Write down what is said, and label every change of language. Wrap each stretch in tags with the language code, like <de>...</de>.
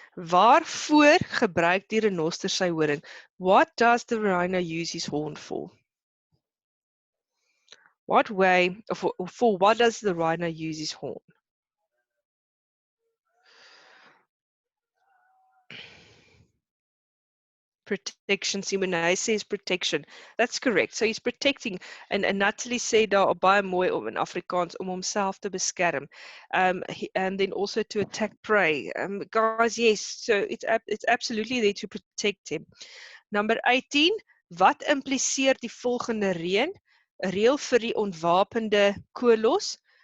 <af>Waarvoor gebruik die renoster sy horing?</af> <en>What does the rhino use his horn for? What way, for what does the rhino use his horn? Protection. Simone says protection. That's correct. So he's protecting, and Natalie said</en> <af>daar baie mooi in Afrikaans om homself te beskerm.</af> <en>And then also to attack prey. Guys, yes, so it's absolutely there to protect him.</en> <af>Number 18, wat impliseer die volgende reën? 'n Reël vir die ontwapende kolos.</af>